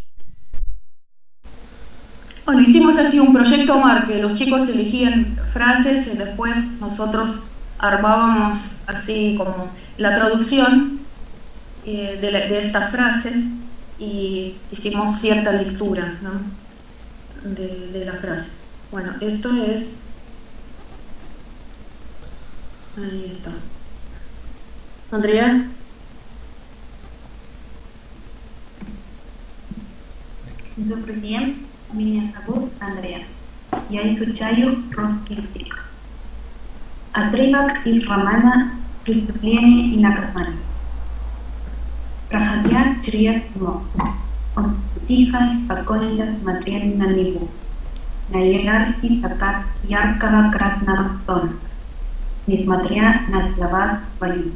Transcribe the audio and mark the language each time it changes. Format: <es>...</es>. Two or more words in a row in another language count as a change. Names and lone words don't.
<es>Bueno, hicimos así un proyecto, Omar, que los chicos elegían frases y después nosotros armábamos así como la traducción de esta frase y hicimos cierta lectura, ¿no? de la frase. Bueno, esto es Ahí está. Andrea.</es> <ru>Добрый день, меня зовут Андреа. Я изучаю русский язык. Отрывок из романа «Преступление и наказание». Проходя через мост, он тихо и спокойно смотрел на него, на яркий закат яркого красного тона, несмотря на слова свои.</ru>